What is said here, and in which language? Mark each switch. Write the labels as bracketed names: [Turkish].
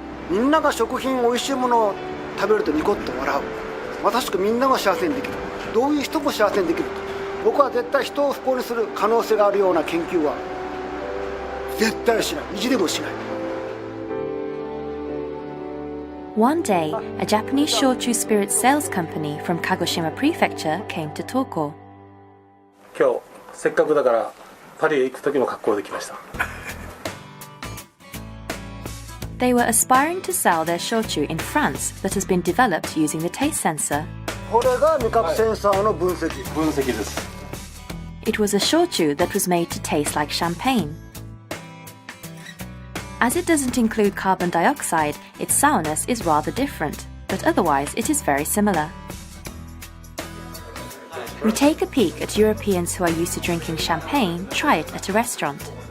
[Japanese] みんなが食品おいしいものを食べるとニコッと笑う。まさしくみんなが幸せにできる。どういう人も幸せにできる。僕は絶対人を不幸にする可能性があるような研究は絶対しない。意地でもしない。 [English] One day, a Japanese shochu spirit sales company from Kagoshima Prefecture came to Toko. [Japanese] 今日せっかくだからパリへ行く時の格好で来ました。 [English] They were aspiring to sell their shochu in France that has been developed using the taste sensor. [Japanese] これが味覚センサーの分析。分析です。 [English] It was a shochu that was made to taste like champagne. As it doesn't include carbon dioxide, its sourness is rather different, but otherwise it is very similar. We take a peek at Europeans who are used to drinking champagne try it at a restaurant.